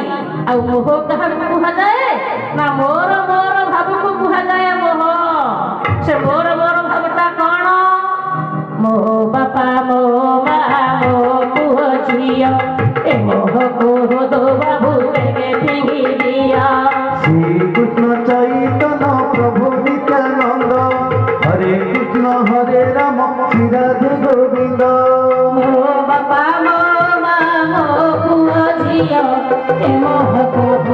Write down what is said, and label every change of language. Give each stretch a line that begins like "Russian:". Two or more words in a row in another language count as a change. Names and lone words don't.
Odia: ଆଉ ମୋହ କାହାକୁ କୁହାଯାଏ ନା ମୋର ମୋର ଭାବକୁ କୁହାଯାଏ ମୋହ। ସେ ମୋର ମୋର ଭାବଟା କଣ? ମୋ ବାପା ମୋ ମା ମୋ ପୁଅ ଝିଅ ଏ ମୋହକୁ ଦୋ ବାବୁ ବେগে ଫିଙ୍ଗି ଦିଅ।
Bangla: শ্রীকৃষ্ণ চৈতন্য প্রভু নিত্যানন্দ হরে কৃষ্ণ হরে রাম শ্রী রাধে গোবিন্দ।
Odia: ମୋ ବାପା ମୋ ମା ମୋ ପୁଅ ଝିଅ ଏ ମୋହକୁ